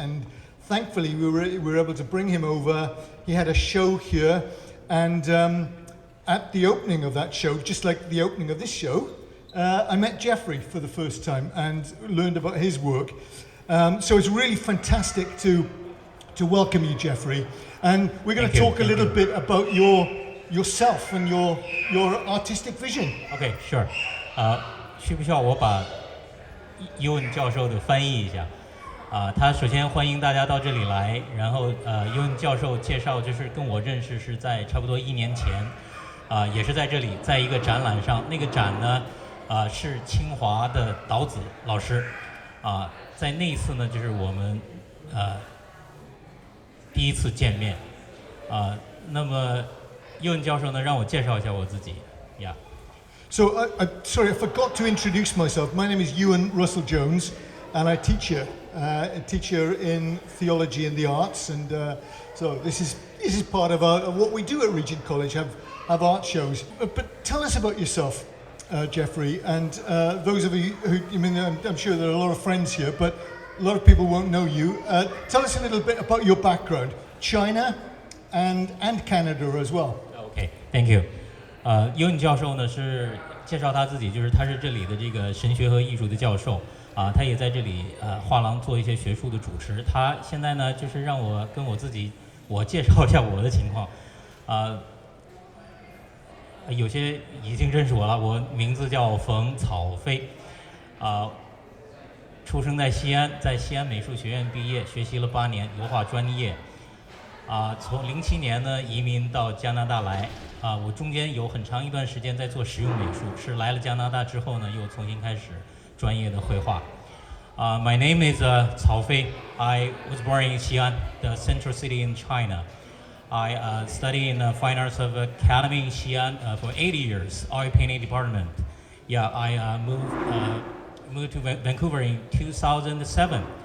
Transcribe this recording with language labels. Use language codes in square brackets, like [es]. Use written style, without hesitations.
[en] And thankfully, we were able to bring him over. He had a show here, and at the opening of that show, just like the opening of this show, I met Geoffrey for the first time and learned about his work. So it's really fantastic to welcome you, Geoffrey. And we're going to talk a little bit about yourself and your artistic vision. Okay, sure. [zh] 需不需要我把尤恩教授的翻译一下？他首先欢迎大家到这里来，然后尤恩教授介绍就是跟我认识是在差不多1年前，也是在这里，在一个展览上。那个展呢，是清华的岛子老师，在那一次呢，就是我们第一次见面，那么尤恩教授呢让我介绍一下我自己呀。 [en] So, sorry, I forgot to introduce myself. My name is Ewan Russell-Jones, and I teach here in theology and the arts. And so this is part of what we do at Regent College, have art shows. But tell us about yourself, Geoffrey, and those of you who, I'm sure there are a lot of friends here, but a lot of people won't know you. Tell us a little bit about your background, China and Canada as well. Okay, thank you. [zh] 尤恩教授呢是介绍他自己，就是他是这里的这个神学和艺术的教授，他也在这里画廊做一些学术的主持。他现在呢就是让我跟我介绍一下我的情况，有些已经认识我了，我名字叫冯草飞，出生在西安，在西安美术学院毕业，学习了8年油画专业。从07年呢移民到加拿大来，我中间有很长一段时间在做实用美术，是来了加拿大之后呢又重新开始专业的绘画。 [en] My name is Cao Fei. I was born in Xi'an, the central city in China. I studied in the Fine Arts of Academy in Xi'an for 80 years, oil painting department. Yeah, I moved to Vancouver in 2007.